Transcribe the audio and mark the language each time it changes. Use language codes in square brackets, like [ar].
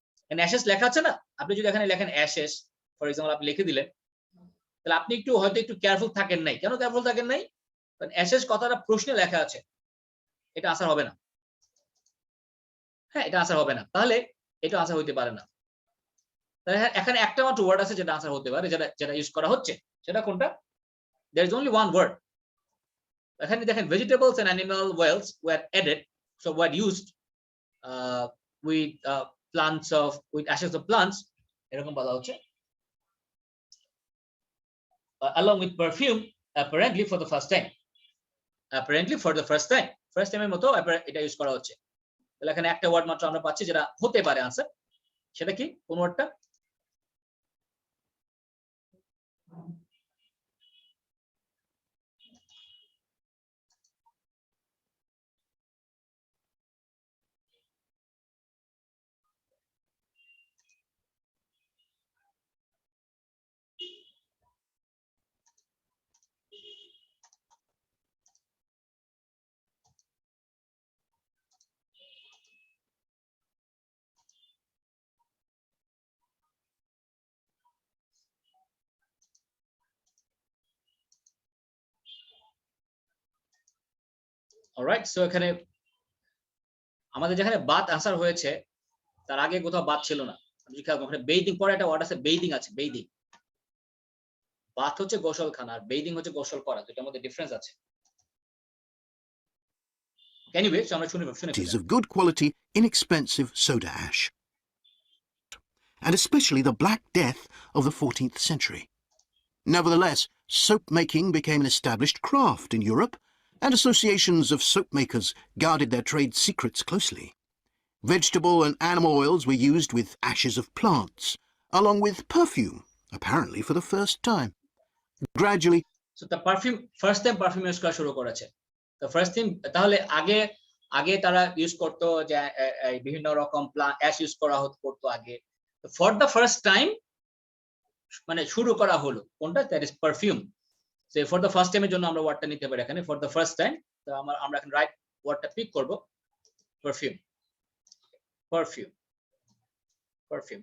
[bn] অ্যাশেস লেখা আছে না, আপনি যদি এখানে লেখেন অ্যাশেস ফর এক্সাম্পল, আপনি লিখে দিলেন, তাহলে আপনি একটু হয়তো একটু কেয়ারফুল থাকেন নাই। কেন কেয়ারফুল থাকেন নাই? কারণ অ্যাশেস কথাটা প্রশ্নে লেখা আছে, এটা আনসার হবে না। হ্যাঁ, এটা আনসার হবে না, তাহলে এটা আনসার হইতে পারে না। তাহলে এখানে একটা মাত্র ওয়ার্ড আছে যেটা আনসার হতে পারে, যেটা যেটা ইউজ করা হচ্ছে, সেটা কোনটা? [en] there is only one word. [bn] এখানে দেখেন [en] vegetables and animal wells were added, so were used with plants of with ashes of plants, [bn] এরকম বলা হচ্ছে, [en] along with perfume apparently for the first time, [bn] apparently for the first time, first time এর মতো এটা use করা হচ্ছে। তাহলে এখানে একটা ওয়ার্ড মাত্র আমরা পাচ্ছি যেটা হতে পারে আনসার, সেটা কি? কোন ওয়ার্ডটা? অলরাইট, সো এখানে আমাদের যেখানে বাথ আনসার হয়েছে তার আগে কোথাও বাথ ছিল না। আপনি খেয়াল করুন, বেইদিং পরে একটা ওয়ার্ড আছে, বেইদিং আছে, বেইদিং। বাথ হচ্ছে গোসলখানা আর বেইদিং হচ্ছে গোসল করা, দুটোর মধ্যে ডিফারেন্স আছে। এনিওয়ে, আমরা শুনে [en] Is of good quality, inexpensive soda ash, and especially the Black Death of the 14th century. Nevertheless, soap making became an established craft in Europe, and associations of soap makers guarded their trade secrets closely. Vegetable and animal oils were used with ashes of plants, along with perfume, apparently for the first time. Gradually, so the perfume, first time perfume [bn] use করা শুরু করেছে। তো first thing, তাহলে আগে আগে তারা use করতো যে বিভিন্ন রকম অ্যাশ ইউজ করা করতো আগে। ফর দ্য ফার্স্ট টাইম মানে শুরু করা হলো কোনটা? That is perfume. So for the first টাইমের জন্য আমরা ওয়ার্ডটা নিতে পারি এখানে, ফর দ্য ফার্স্ট টাইম। তো আমরা এখন রাইট ওয়ার্ডটা পিক করব, পারফিউম, পারফিউম, পারফিউম।